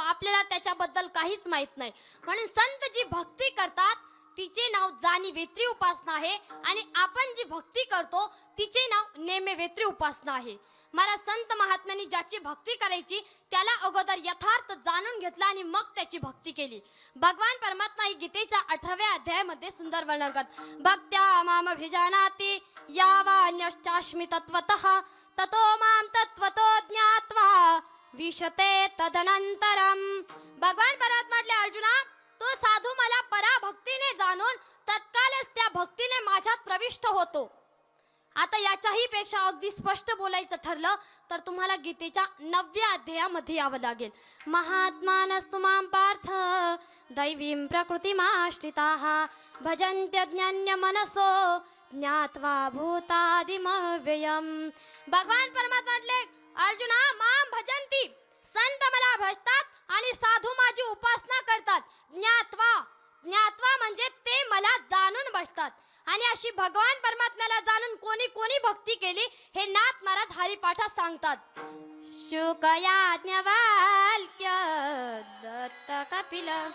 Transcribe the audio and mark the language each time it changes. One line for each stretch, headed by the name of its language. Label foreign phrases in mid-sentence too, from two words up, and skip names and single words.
Marathi: आपल्याला त्याच्याबद्दल काहीच माहित नाही. म्हणून संत जी भक्ती करतात तिचे नाव जाणीवेत्री उपासना आहे आणि आपण जी भक्ती करतो तिचे नाव नेमेवेत्री उपासना आहे. महाराज संत महात्म्यांनी ज्याची भक्ती करायची त्याला अगोदर यथार्थ जाणून घेतला आणि मग त्याची भक्ती केली. भगवान परमात्मा ही गीतेच्या 18व्या अध्यायामध्ये सुंदर वर्णन करतात.
Sanskrit: भक्त्या माम भिजानाति यावान्यश्चास्मि तत्वतः ततो माम तत्वतो ज्ञात्वा विशते तदनंतरम.
Marathi: भगवान परमात्मा म्हटले, अर्जुना तो साधू मला पराभक्तीने जाणून तत्कालच त्या भक्तीने माझ्यात प्रविष्ट होतो. आता याच्याही पेक्षा अगदी स्पष्ट बोलायचं ठरलं तर तुम्हाला गीतेच्या 9व्या अध्यायामध्ये यावं लागेल.
Sanskrit: महात्मानस्तु मां पार्थ दैवीं प्रकृतिमाश्रिताः भजन्त्यज्ञान्य मनसो ज्ञात्वा भूतादिमव्ययम्.
Marathi: भगवान परमात्मा म्हटले, अर्जुना
Sanskrit: मां भजन्ति,
Marathi: संत मला भजतात आणि साधू माझी उपासना करतात. ज्ञात्वा म्हणजे ते मला जाणून बसतात. आणि अशी भगवान परमात्म्याला जाणून कोणी कोणी भक्ती केली हे नाथ महाराज हरिपाठात सांगतात. शुक याज्ञवल्क्य दत्त कपिल